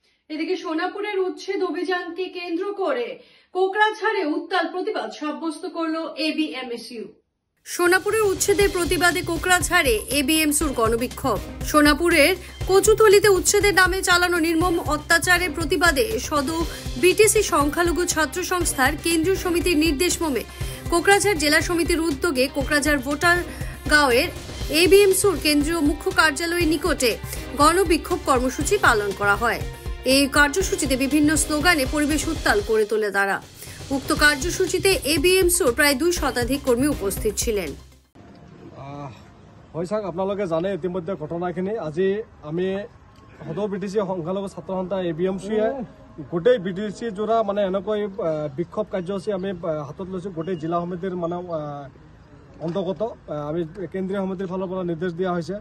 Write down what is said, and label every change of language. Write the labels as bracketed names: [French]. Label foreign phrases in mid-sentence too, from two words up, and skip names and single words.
[Bangla] এদিকে সোনাপুরের উচ্ছেদ অভিযানকে কেন্দ্র করে কোকড়াঝাড়ে উত্তাল প্রতিবাদ সাব্যস্ত করল এবিএমএসইউ। সোনাপুরের উচ্ছেদের প্রতিবাদে কোকড়াঝাড়ে এবিএমসির গণবিক্ষোভ। সোনাপুরের কচুতলিতে উচ্ছেদের নামে চালানো নির্মম অত্যাচারের প্রতিবাদে সদৌ বিটিসি সংখ্যালঘু ছাত্র সংস্থার কেন্দ্রীয় সমিতির নির্দেশ মর্মে কোকড়াঝাড় জেলা সমিতির উদ্যোগে কোকড়াঝাড় ভোটার গাঁওয়ের এবিএমসির কেন্দ্রীয় মুখ্য কার্যালয়ের নিকটে গণবিক্ষোভ কর্মসূচি পালন করা হয়। এই কার্যসূচিতে বিভিন্ন স্লোগানে পরিবেশ উত্তাল করে তোলে তারা। উক্ত কার্যসূচিতে এবিএমসির প্রায় 2 শতাধিক কর্মী উপস্থিত ছিলেন। [Assamese] আপোনালোকে জানে ইতিমধ্যে ঘটনাখিনি। আজি আমি সদৌ বিটিসি সংখ্যালঘু ছাত্ৰ সন্থা এবিএমচিয়ে গোটেই বিটিসি জোৰা মানে এনেকৈ বিক্ষোভ কাৰ্যসূচী আমি হাতত লৈছোঁ। গোটেই জিলা সমিতিৰ মানে অন্তৰ্গত আমি কেন্দ্ৰীয় সমিতিৰ ফালৰ পৰা নিৰ্দেশ দিয়া হৈছে।